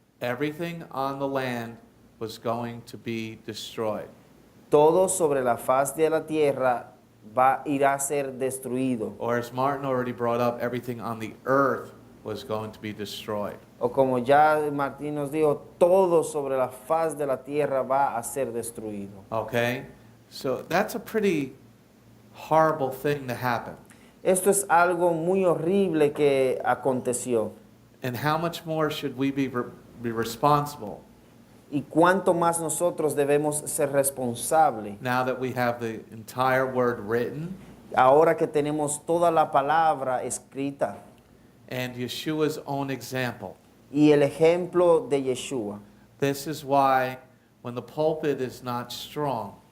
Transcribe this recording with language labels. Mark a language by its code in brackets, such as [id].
[en] Everything on the land was going to be destroyed. [es] Todo sobre la faz de la tierra irá a ser destruido. [en] Or as Martin already brought up, everything on the earth was going to be destroyed. [es] O como ya Martín nos dijo, todo sobre la faz de la tierra va a ser destruido. [en] Okay? So that's a pretty horrible thing to happen. [es] Esto es algo muy horrible que aconteció. [en] And how much more should we be responsible [es] Y cuánto más nosotros debemos ser responsables [en] now that we have the entire word written [es] ahora que tenemos toda la palabra escrita [en] and Yeshua's own example? [es] y el ejemplo de Yeshua. [en] This is why when the pulpit is not strong,